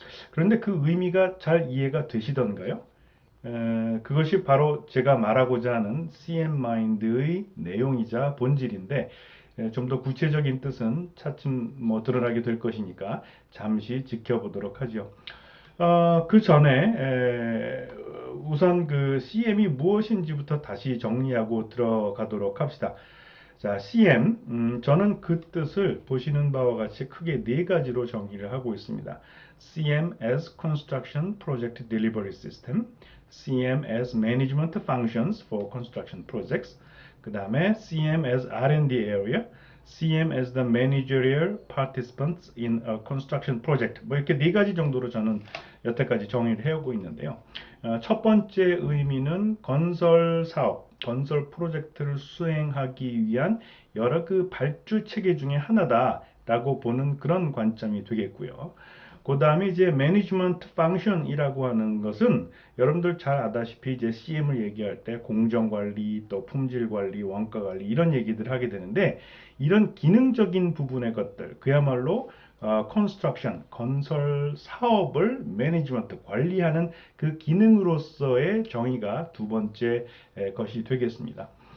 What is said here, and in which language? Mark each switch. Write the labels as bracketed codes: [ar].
[ko] 그런데 그 의미가 잘 이해가 되시던가요? 그것이 바로 제가 말하고자 하는 CM 마인드의 내용이자 본질인데 좀 더 구체적인 뜻은 차츰 뭐 드러나게 될 것이니까 잠시 지켜보도록 하죠. 그 전에 우선 그 CM이 무엇인지부터 다시 정리하고 들어가도록 합시다. 자, CM, 저는 그 뜻을 보시는 바와 같이 크게 네 가지로 정의를 하고 있습니다. [en] CM as Construction Project Delivery System, CM as Management Functions for Construction Projects, [ko] 그 다음에 [en] CM as R&D Area, CM as the Managerial Participants in a Construction Project. [ko] 뭐 이렇게 네 가지 정도로 저는 여태까지 정의를 해오고 있는데요. 첫 번째 의미는 건설 사업, 건설 프로젝트를 수행하기 위한 여러 그 발주 체계 중에 하나다라고 보는 그런 관점이 되겠고요. 그 다음에 이제 매니지먼트 펑션이라고 하는 것은 여러분들 잘 아다시피 이제 CM을 얘기할 때 공정 관리, 또 품질 관리, 원가 관리 이런 얘기들 하게 되는데 이런 기능적인 부분의 것들 그야말로 컨스트럭션, 건설 사업을 매니지먼트, 관리하는 그 기능으로서의 정의가 두 번째 것이 되겠습니다.